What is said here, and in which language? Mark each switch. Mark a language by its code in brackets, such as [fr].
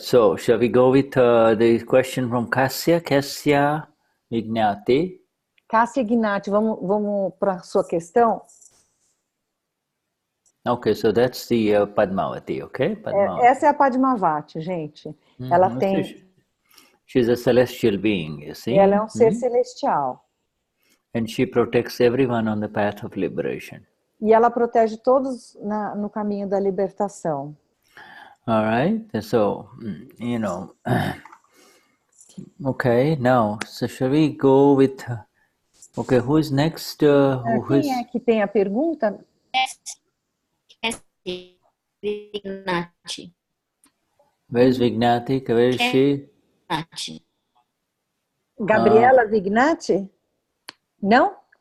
[en] So, shall we go with the question from Kasya Vignati? [pt] Kasya Vignati, vamos para a sua questão? [en] Okay, so that's the Padmavati, okay? Padmavati. [pt] Essa é a Padmavati, gente. Ela tem... [en] She's a celestial being, you see? [pt] Ela é um ser celestial. [en] And she protects everyone on the path of liberation. [pt] E ela protege todos no caminho da libertação. [en] All right, so, okay, now, so shall we go with, okay, who is next? [pt] Quem é que tem a pergunta? Vignati. [en] Where is Vignati? Where is she? Gabriela Vignati? No?